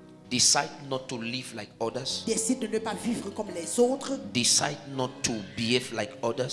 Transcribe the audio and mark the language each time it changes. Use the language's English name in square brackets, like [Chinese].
[English] Decide not to live like others. [French] Décide de ne pas vivre comme les autres. [English] Decide not to behave like others.